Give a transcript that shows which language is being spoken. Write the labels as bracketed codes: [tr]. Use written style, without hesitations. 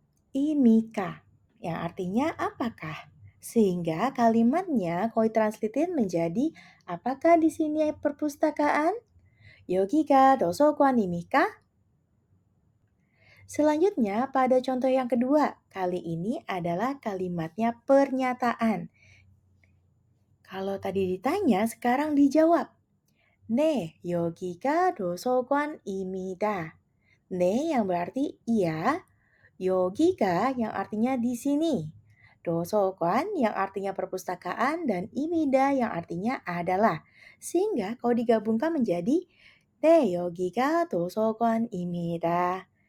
[id] Imika, yang artinya apakah? Sehingga kalimatnya kalau ditranslatein menjadi apakah di sini perpustakaan? [ko] Yogiga dosoguanimika? [id] Selanjutnya pada contoh yang kedua, kali ini adalah kalimatnya pernyataan. Kalau tadi ditanya, sekarang dijawab. [ko] 네, 여기가 도서관입니다. [id] 네 yang berarti iya, 여기가 yang artinya di sini, 도서관 yang artinya perpustakaan, dan imida yang artinya adalah. Sehingga kalau digabungkan menjadi [ko] 네, 여기가 도서관입니다.